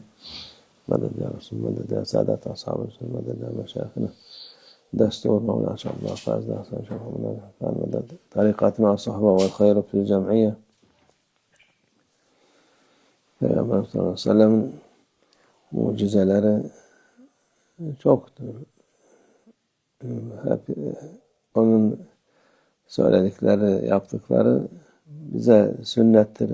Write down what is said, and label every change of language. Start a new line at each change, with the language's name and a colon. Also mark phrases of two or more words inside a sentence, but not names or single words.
Arabic: مدد يا رسول، مدد يا سادة أصحاب الرسول، مدد يا مشايخنا دستور مولانا شاء الله فاز داخل شرف من الحفان، مدد طريقاتنا والصحبة والخير في الجمعية.
Turkish: Peygamber sallallahu aleyhi ve sellem'in mucizeleri çoktur. Hep onun söyledikleri, yaptıkları bize sünnettir.